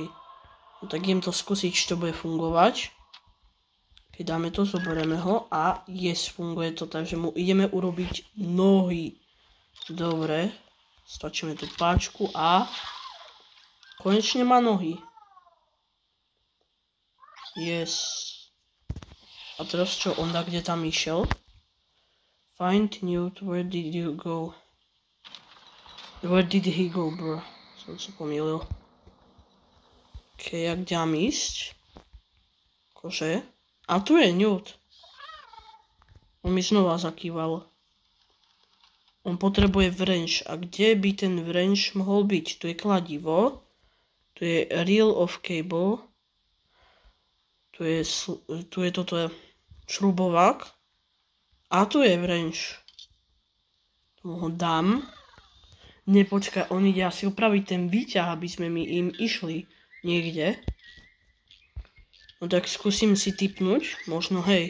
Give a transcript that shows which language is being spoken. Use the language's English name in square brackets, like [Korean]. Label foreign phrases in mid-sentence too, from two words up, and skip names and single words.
[Slovak] No tak idem to skúsiť, či to bude fungovať. Keď dáme to, zoberieme ho a funguje to, takže mu ideme urobiť nohy. Dobre, stačíme tú páčku a konečne má nohy. A teraz čo, on kde tam išiel? [English] Find Newt, where did you go? Where did he go, bro? [Slovak] Som sa pomýlil. Ok, jak mám ísť? Akože? A tu je Newt. On mi znova zakýval. On potrebuje wrench. A kde by ten wrench mohol byť? Tu je kladivo. Tu je [English] reel of cable. [Slovak] Tu je toto šrubovák. A tu je wrench. Tomu ho dám. Nepočkaj, on ide asi opraviť ten výťah, aby sme my im išli niekde. No tak skúsim si tipnúť. Možno, hej.